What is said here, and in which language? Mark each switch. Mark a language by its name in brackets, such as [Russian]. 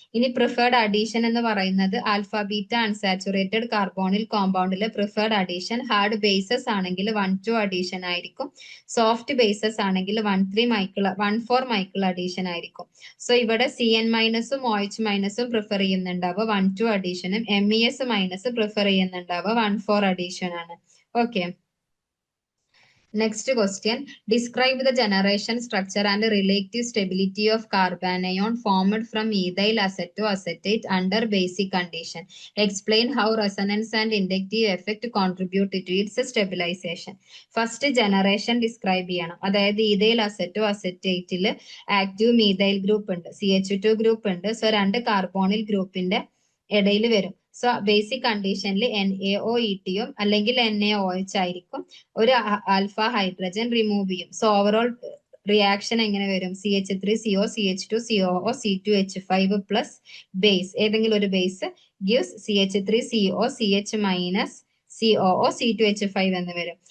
[Malayalam] ഇനി preferred addition എന്ന് പറയുന്നത് alpha beta unsaturated കാർബോണിൽ കോമ്പൗണ്ടിലെ preferred addition hard bases ആണെങ്കിൽ 1,2 അഡീഷൻ ആയിരിക്കും, സോഫ്റ്റ് ബേസസ് ആണെങ്കിൽ 1,4 മൈക്കിൾ അഡീഷൻ ആയിരിക്കും. സോ ഇവിടെ CN- OH- prefer ചെയ്യുന്നുണ്ടാവുക 1,2 അഡീഷനും, MES- prefer ചെയ്യുന്നുണ്ടാവുക 1,4 addition ആണ്. Okay, [English] next question. Describe the generation structure and relative stability of carbanion formed from ethyl acetoacetate under basic condition. Explain how resonance and inductive effect contribute to its stabilization. First generation describe ചെയ്യണം. [Malayalam] അതായത് ethyl acetoacetate active methyl group ഉണ്ട്, CH2 group ഉണ്ട്. So 2 കാർബോണിൽ ഗ്രൂപ്പിന്റെ ഇടയിൽ വരും. So basic കണ്ടീഷനിൽ NaOETയും അല്ലെങ്കിൽ NaOH ആയിരിക്കും. ഒരു ആൽഫ ഹൈഡ്രജൻ റിമൂവ് ചെയ്യും. സോ ഓവറോൾ റിയാക്ഷൻ എങ്ങനെ വരും, CH3CO CH2 COO C2H5 plus base ഏതെങ്കിലും ഒരു base gives CH3CO CH- COO C2H5 എന്ന് വരും.